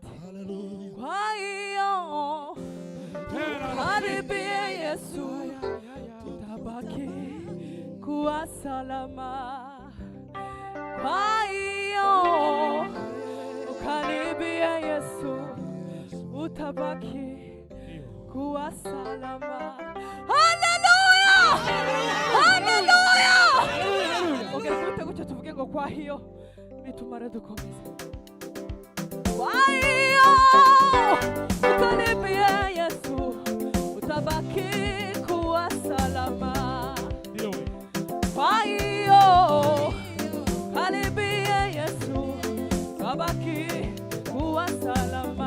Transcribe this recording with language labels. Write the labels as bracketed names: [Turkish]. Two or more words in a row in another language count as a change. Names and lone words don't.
[Swahili] Kwa hiyo karibie Yesu, utabaki kuwa salama. Kwa hiyo karibie Yesu, utabaki kuwa salama. Haleluya, haleluya. [Kinyarwanda] Ongera kute gutyo tuvuge ngo [Swahili] kwa hiyo [Kinyarwanda] nitumara dukomeze. [Swahili] Kwa hiyo ukaribie Yesu, utabaki kuwa salama. Kwa hiyo karibie Yesu, utabaki kuwa salama.